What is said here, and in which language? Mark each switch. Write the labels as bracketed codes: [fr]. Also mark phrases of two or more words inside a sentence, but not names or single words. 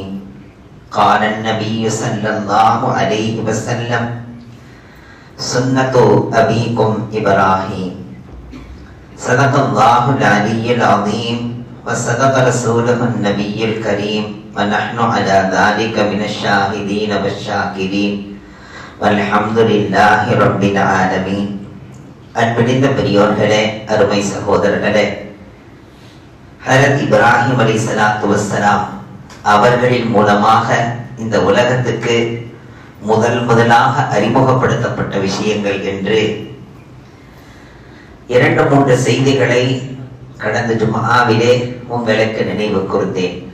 [ar] قال النبي صلى الله عليه وسلم: سنة أبيكم إبراهيم. صدق الله العلي العظيم وصدق رسوله النبي الكريم ونحن على ذلك من الشاهدين والشاكرين والحمد لله رب العالمين. [ta] அன்பினிந்த பெரியோர்களே, அருமை சகோதரர்களே, ஹஜ்ரத் இப்ராஹிம் [ar] عليه الصلاة والسلام [ta] அவர்களின் மூலமாக இந்த உலகத்துக்கு முதலாக அறிமுகப்படுத்தப்பட்ட விஷயங்கள் என்று 2-3 செய்திகளை கடந்த ஜும்ஆவிலே உங்களுக்கு நினைவு கூர்ந்தேன்.